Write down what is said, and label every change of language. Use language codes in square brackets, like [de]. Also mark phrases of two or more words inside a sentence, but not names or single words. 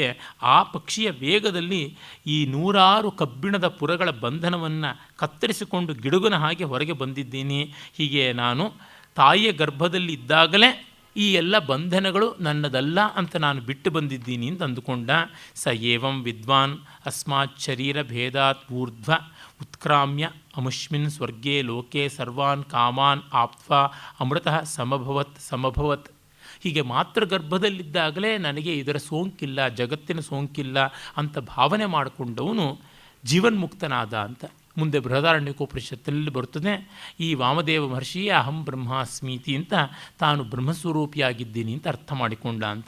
[kn] ಆ ಪಕ್ಷಿಯ ವೇಗದಲ್ಲಿ ಈ 100 ಕಬ್ಬಿಣದ ಪುರಗಳ ಬಂಧನವನ್ನು ಕತ್ತರಿಸಿಕೊಂಡು ಗಿಡುಗನ ಹಾಗೆ ಹೊರಗೆ ಬಂದಿದ್ದೀನಿ. ಹೀಗೆ ನಾನು ತಾಯಿಯ ಗರ್ಭದಲ್ಲಿ ಇದ್ದಾಗಲೇ ಈ ಎಲ್ಲ ಬಂಧನಗಳು ನನ್ನದಲ್ಲ ಅಂತ ನಾನು ಬಿಟ್ಟು ಬಂದಿದ್ದೀನಿ ಅಂತ ಅಂದುಕೊಂಡ. [sa] ಸ ಏವಂ ವಿದ್ವಾನ್ ಅಸ್ಮಾತ್ ಶರೀರ ಭೇದಾತ್ ಊರ್ಧ್ವ ಉತ್ಕ್ರಾಮ್ಯ ಅಮುಷ್ಮಿನ್ ಸ್ವರ್ಗೇ ಲೋಕೆ ಸರ್ವಾನ್ ಕಾಮಾನ್ ಆಪ್ತ್ವಾ ಅಮೃತಃ ಸಮಭವತ್. [kn] ಹೀಗೆ ಮಾತೃಗರ್ಭದಲ್ಲಿದ್ದಾಗಲೇ ನನಗೆ ಇದರ ಸೋಂಕಿಲ್ಲ, ಜಗತ್ತಿನ ಸೋಂಕಿಲ್ಲ ಅಂತ ಭಾವನೆ ಮಾಡಿಕೊಂಡವನು ಜೀವನ್ಮುಕ್ತನಾದ ಅಂತ. ಮುಂದೆ ಬೃಹದಾರಣ್ಯಕೋಪನಿಷತ್ತಿನಲ್ಲಿ ಬರುತ್ತದೆ, ಈ ವಾಮದೇವ ಮಹರ್ಷಿಯೇ [sa] ಅಹಂ ಬ್ರಹ್ಮಾಸ್ಮೀತಿ [kn] ಅಂತ ತಾನು ಬ್ರಹ್ಮಸ್ವರೂಪಿಯಾಗಿದ್ದೀನಿ ಅಂತ ಅರ್ಥ ಮಾಡಿಕೊಂಡ ಅಂತ.